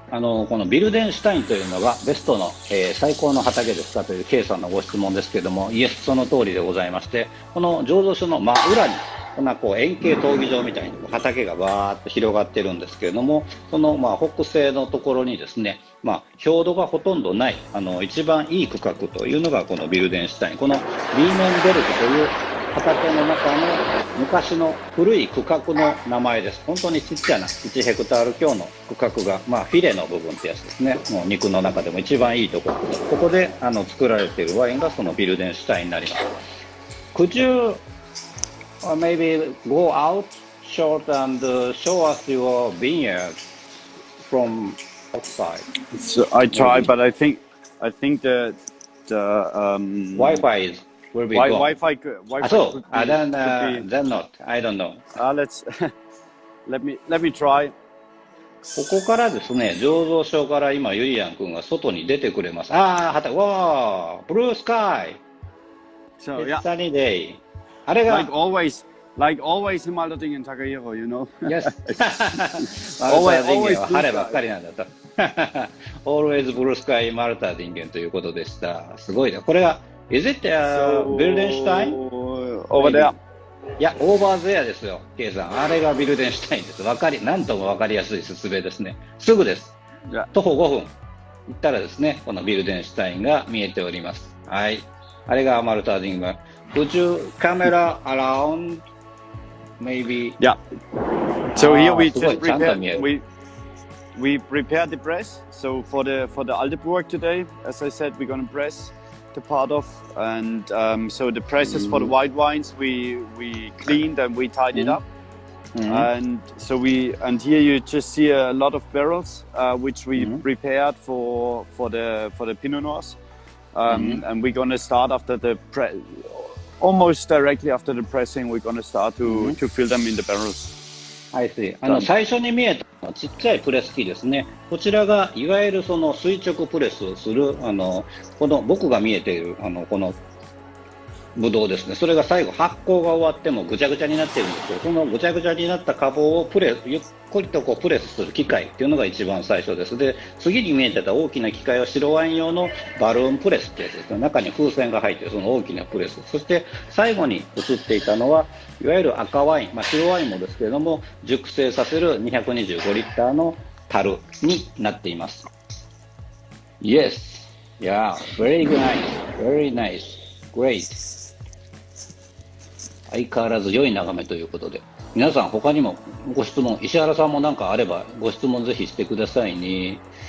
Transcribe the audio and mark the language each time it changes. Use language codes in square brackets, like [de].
[ja] このビルデンシュタインというのがベストの、最高の畑ですかという K さんのご質問ですけれども、イエスその通りでございまして、この醸造所の真裏にこんな円形闘技場みたいに畑がバーッと広がってるんですけれども、その北西のところにですね、表土がほとんどない一番いい区画というのがこのビルデンシュタイン、このビーメンベルクという畑の中の昔の古い区画の名前です。本当にちっちゃな1ヘクタール強の区画が、フィレの部分ってやつですね。もう肉の中でも一番いいところ。ここで作られているワインがそのビルデンシュタインになります。 [en] Could you maybe go out short and show us your vineyard from outside? So I try, but I think the Wi-Fi is will be gone. Wi-Fi So could then not. I don't know. Let me try. [ja] ここからですね、醸造所から今ユリアン君が外に出てくれます。畑、わー、ブルースカイ。 [en] So It's yeah, sunny day. [ja] あれが [en] like always in Malterdinger Tagahiro, you know. Yes. [ja] マルターディンゲンは晴ればっかりなんだと。 [en] Always blue sky [ja] マルターディンゲンということでした。すごいね。これが [en] Is it Wildenstein? Over there. [ja] いや、オーバーゼアですよ、K さん。あれがビルデンシュタインです。なんとも分かりやすい説明ですね。すぐです。徒歩5分行ったらですね、このビルデンシュタインが見えております。はい。あれがマルターディング。 [en] Could you camera around? Maybe. Yeah. So here we [ja] すごい [en] just [ja] ちゃんと見え [en] prepare [ja] る。 [en] we prepared the press. So for the Aldeburg today, as I said, we're gonna press the part off, and so the presses for the white wines we cleaned and we tied it up, and here you just see a lot of barrels which we prepared for the Pinot Noirs, and we're gonna start after almost directly after the pressing. We're gonna start to fill them in the barrels. I see. [ja] 最初に見えたのはちっちゃいプレス機ですね。こちらがいわゆるその垂直プレスをするこの僕が見えているこのブドウですね。それが最後発酵が終わってもぐちゃぐちゃになっているんですけど、そのぐちゃぐちゃになった花房をゆっくりとプレスする機械っていうのが一番最初です。で、次に見えてた大きな機械は白ワイン用のバルーンプレスってやつですね。中に風船が入っているその大きなプレス。そして最後に映っていたのはいわゆる赤ワイン、白ワインもですけれども熟成させる225リッターの樽になっています。 [en] Yes, yeah, very nice, very nice, great. [ja] 相変わらず良い眺めということで、皆さん他にもご質問、石原さんも何かあればご質問ぜひしてくださいね。